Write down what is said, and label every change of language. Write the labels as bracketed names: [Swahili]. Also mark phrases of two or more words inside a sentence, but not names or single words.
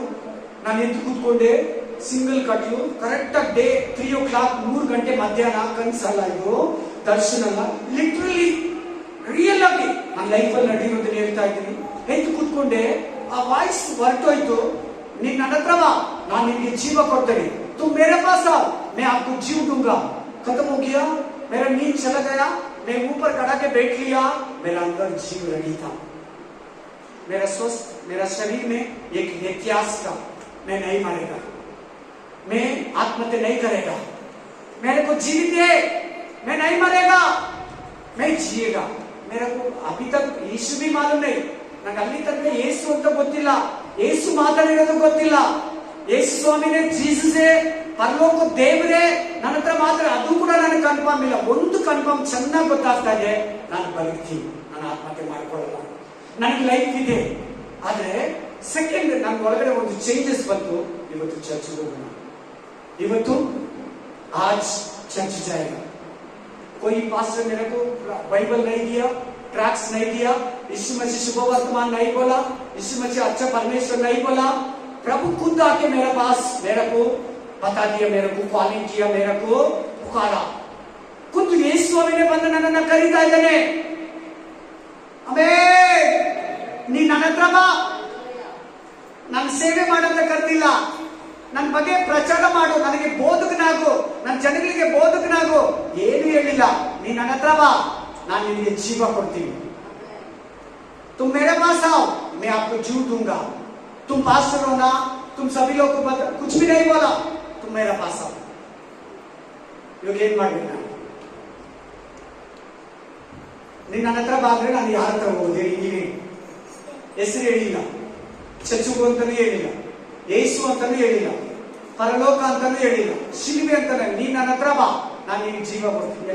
[Kannada] ನಾನು ಎದ್ದು ಕೂತ್ಕೊಂಡೆ, ಸಿಂಗಲ್ ಕಟ್ಲು, ಕರೆಕ್ಟ್ ಆಗಿ ಡೇ 3 o'clock 3 ಗಂಟೆ ಮಧ್ಯಾಹ್ನ. ಕನ್ಸಲ್ಲ ಇದು, ದರ್ಶನ ಅಲ್ಲ, [English] literally real [Kannada] ಆಗಿ ನನ್ನ ಲೈಫಲ್ಲಿ ನಡೆಯೋದನ್ನ ಹೇಳ್ತಾ ಇದ್ದೀನಿ. ಎದ್ದು ಕೂತ್ಕೊಂಡೆ, ಆ ವಾಯ್ಸ್ ಹೊರಟೋಯ್ತು. ನೀನ್ ನನ್ನ ಹತ್ರ ಬಾ, ನಾನು ನಿನ್ಗೆ ಜೀವ ಕೊಡ್ತೇನೆ. [Hindi] तुम मेरे पास आओ, मैं आपको जीव दूंगा. खत्म हो गया, मेरा नींद चला गया, मैं ऊपर कड़ा के बैठ लिया, मेरा अंदर जीव रेडी था. मेरा स्वस्थ, मेरा शरीर में एक व्यत्यास था. मैं नहीं मरेगा, मैं आत्महत्या नहीं करेगा, मेरे को जीवित है, मैं नहीं मरेगा, मैं जिएगा. मेरे को अभी तक यीशु भी मालूम नहीं. [Kannada] ನಂಗೆ ಅಲ್ಲಿ ತನಕ ಯೇಸು ಅಂತ ಗೊತ್ತಿಲ್ಲ, ಯೇಸು ಮಾತಾಡಿರೋದು ಗೊತ್ತಿಲ್ಲ. ಯೇಸು ಸ್ವಾಮಿನೇ, ಜೀಸಸೇ, ಪರಲೋಕ ದೇವರೇ ನನ್ನ ಹತ್ರ ಮಾತ್ರ, ಅದು ಕೂಡ ನನಗೆ ಕನ್ಫರ್ಮ್ ಇಲ್ಲ. ಒಂದು ಕನ್ಫರ್ಮ್ ಚೆನ್ನಾಗಿ ಗೊತ್ತಾಗ್ತಾ ಇದೆ, ನಾನು ಬದುಕ್ತೀನಿ, ನಾನು ಆತ್ಮಹತ್ಯೆ ಮಾಡ್ಕೊಳ್ಳಲ್ಲ, ನನಗೆ ಲೈಫ್ ಇದೆ. ಆದ್ರೆ ಸೆಕೆಂಡ್ ನನ್ನ ಒಳಗಡೆ ಒಂದು ಚೇಂಜಸ್ ಬಂತು. ಇವತ್ತು ಚರ್ಚ್ಗೆ ಹೋಗೋಣ, ಇವತ್ತು [Hindi] आज चर्च जायेगा, कोई पास्टर मेरे को बाइबल नहीं दिया, ट्रैक्स नहीं दिया, यीशु मसीह शुभ वर्तमान नहीं बोला, यीशु मसीह अच्छा परमेश्वर नहीं बोला। प्रभु खुद आके मेरे पास मेरे को बता दिया, मेरे को कॉलिंग किया, मेरे को पुकारा। खुद यीशु [Kannada] ಸ್ವಾಮಿನೇ ಬಂದು ನನ್ನನ್ನು ಕರೀತಾ ಇದ್ದಾನೆ, ಆಮೆನ್, ನೀ ನನ್ನ ಹತ್ರ ಬಾ, ನಾನು ಸೇವೆ ಮಾಡಂತ ಕರೆದಿಲ್ಲ, ನನ್ನ ಬಗ್ಗೆ ಪ್ರಚಾರ ಮಾಡು, ನನಗೆ ಬೋಧಕನಾಗು, ನನ್ನ ಜನಗಳಿಗೆ ಬೋಧಕನಾಗು, ಏನು ಹೇಳಿಲ್ಲ, ನೀ ನನ್ನ ಹತ್ರ ಬಾ, ನಾನು ನಿನಗೆ ಜೀವ ಕೊಡ್ತೀನಿ। [Hindi] तुम मेरे पास आओ, मैं आपको जीव दूंगा। तुम पास्टर हो ना, तुम सभी लोग को कुछ भी नहीं बोला, तुम मेरे पास आओ। [Kannada] ಇವಾಗ ಏನ್ ಮಾಡ್ಬೇಕು ನಾನು? ನೀನ್ ನನ್ನ ಹತ್ರ ಬಂದ್ರೆ ನಾನು ಯಾರ ಹತ್ರ ಹೋಗೋದು ಹೇಳಿ? ನೀವೇ ಹೆಸರು ಹೇಳಿಲ್ಲ, ಚಚ್ಚುಗು ಅಂತಾನೂ ಹೇಳಿಲ್ಲ, ಯೇಸು ಅಂತಾನೂ ಹೇಳಿಲ್ಲ, ಪರಲೋಕ ಅಂತಾನೂ ಹೇಳಿಲ್ಲ, ಶಿಲ್ವೆ ಅಂತಾನೆ, ನೀನ್ ನನ್ನ ಹತ್ರ ಬಾ, ನಾನು ನಿನಗೆ ಜೀವ ಕೊಡ್ತೀನಿ।